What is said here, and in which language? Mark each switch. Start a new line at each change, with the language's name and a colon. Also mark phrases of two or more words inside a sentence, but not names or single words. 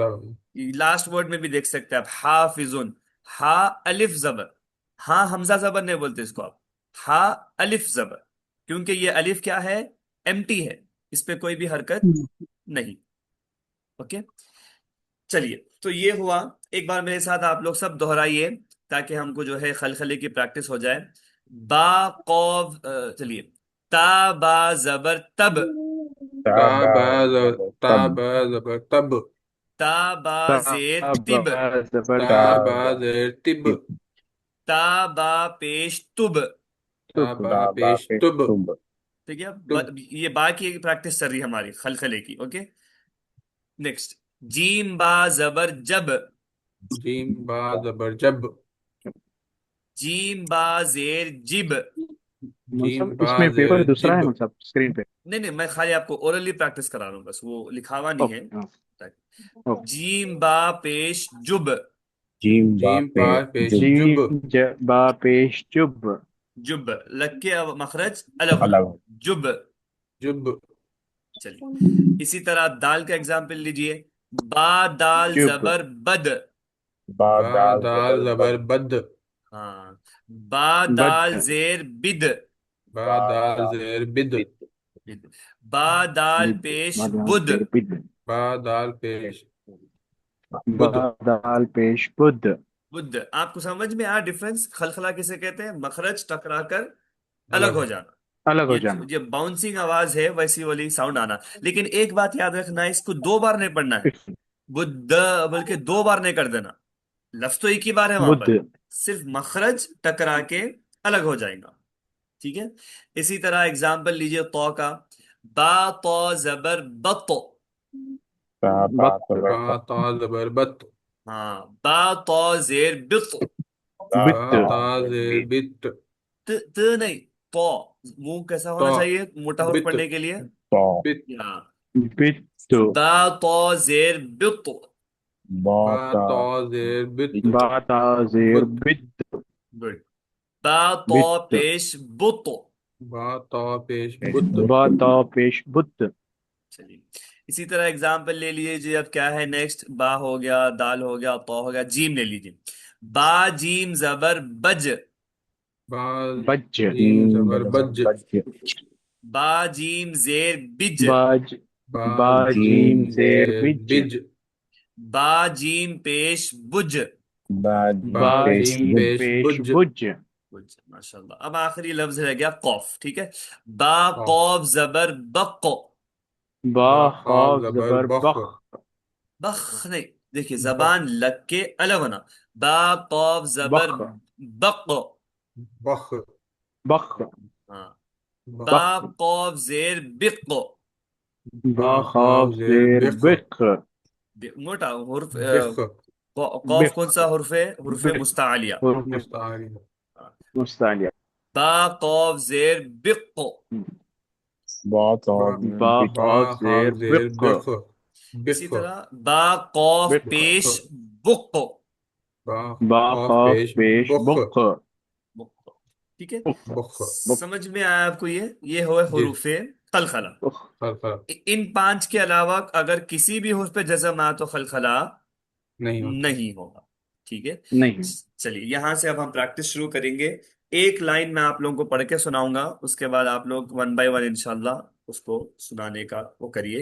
Urdu: لاسٹ ورڈ میں بھی دیکھ سکتے ہیں آپ، حافظن. ہا الف زبر، ہاں حمزہ زبر نہیں بولتے اس کو آپ، ہا الف زبر، کیونکہ یہ الف کیا ہے؟ ایمٹی ہے، اس پہ کوئی بھی حرکت نہیں. اوکے. چلیے، تو یہ ہوا. ایک بار میرے ساتھ آپ لوگ سب دہرائیے تاکہ ہم کو جو ہے خلخلے کی پریکٹس ہو جائے. با قوف چلیے. تا با زبر تب. تا تا با با زبر تا تب. با زبر تب. تا با زیر تب. با زبر تا تا با با زیر تب. تب. تا با پیش تب. تا تب. با تا با پیش پیش تب. تب. ٹھیک ہے. تب. یہ با کی پریکٹس چل رہی ہے ہماری خلخلے کی.
English: Okay. Next.
Urdu: جیم با زبر جب. جیم با زبر جب. جیم با زیر جب. جیم مطلب با اس میں زیر پیپر دوسرا جب. ہے مطلب اسکرین پہ. نہیں نہیں، میں خالی آپ کو اورلی پریکٹس کرا رہا ہوں، بس وہ لکھا ہوا نہیں ہے.
English: okay okay.
Urdu: جیم با پیش جب. جیم با جیم با پیش پیش جب. جب. با پیش جب. جب لگ کے اب مخرج الگ ہونا. الگ. جب. جب. چلیے، اسی طرح دال کا ایگزامپل لیجئے. با دال جب. زبر بد. با با دال دال زبر زبر بد. بد. ہاں. با بد. دال زیر بد. با با دال دال زیر بد. بد. با دال بد. پیش مادام بد. زیر بد. با دال پیش با بد. دال پیش بد. بد. آپ کو سمجھ میں آیا ڈفرنس؟ خلخلا کسے کہتے ہیں؟ مخرج ٹکرا کر الگ الگ. ہو جانا. الگ ہو یہ جانا. یہ باؤنسنگ آواز ہے، ویسی والی ساؤنڈ آنا. لیکن ایک بات یاد رکھنا ہے، اس کو دو بار نہیں پڑھنا ہے. بدھ بلکہ دو بار نہیں کر دینا. لفظ تو ایک ہی بار ہے وہاں بدھ. پر، صرف مخرج ٹکرا کے الگ ہو جائے گا. ٹھیک ہے. اسی طرح اگزامپل لیجئے تو کا. با تو زبر بط. تا با بط. زبر با تا زبر بت. ہاں. با تو زیر بط. تا با بت. تا زیر بت. ت نہیں، تو. منہ کیسا ہونا تو چاہیے موٹا حرف بت. پڑھنے کے لیے؟ تو. بت. ہاں. بت. با تو زیر بط. با با تا تا زیر بت. با تا زیر بت. بت. گڈ. با تو بت. پیش بط. با تا پیش بت. با تا پیش بت. چلیے، اسی طرح اگزامپل لے لیجیے. اب کیا ہے نیکسٹ؟ با ہو گیا، دال ہو گیا، تو ہو گیا. جیم لے لیجیے. با جیم زبر بج. با بج. جیم زبر بج. با جیم زیر بج. باج. با با جیم زیر زیر بج. بج. با جیم پیش بج. با با با پیش جیم جیم بد. پیش پیش بج. بج. بج.
Arabic: ماشاء اللہ.
Urdu: اب آخری لفظ رہ گیا قوف. ٹھیک ہے. با قاف. قوف زبر بق. با با قاف خاف زبر زبر بخ. بخ. بخ نہیں، دیکھیے بخ. زبان لگ کے الگ ہونا. با قوف زبر بخ. بق. بخ. بخ. ہاں. بخ. با قوف زیر بق. با با خاف خاف زیر زیر بخ. بخ. موٹا حرف بخ. قوف بخ. کون سا حرف ہے؟ حرف بخ. مستعلیہ. حروف مستعاری. مستعلیہ. با قوف زیر بق. با تا با با بد. با خاف خاف زیر زیر بق. بخ. اسی بخ. طرح با قوف بق. پیش بق. با با خاف خاف پیش پیش بخ. بق. بق. ٹھیک ہے. بخ. بق. سمجھ میں آیا آپ کو؟ یہ ہوئے جی. حروف خلخلا. خلخلا ان پانچ کے علاوہ اگر کسی بھی حرف پہ جزم آ تو خلخلا نہیں ہوتا. نہیں ہوگا. ٹھیک ہے. نہیں. چلیے یہاں سے اب ہم پریکٹس شروع کریں گے. ایک لائن میں آپ لوگوں کو پڑھ کے سناؤں گا, اس کے بعد آپ لوگ
English: one by one
Arabic: انشاءاللہ
Urdu: اس کو سنانے کا وہ کریے.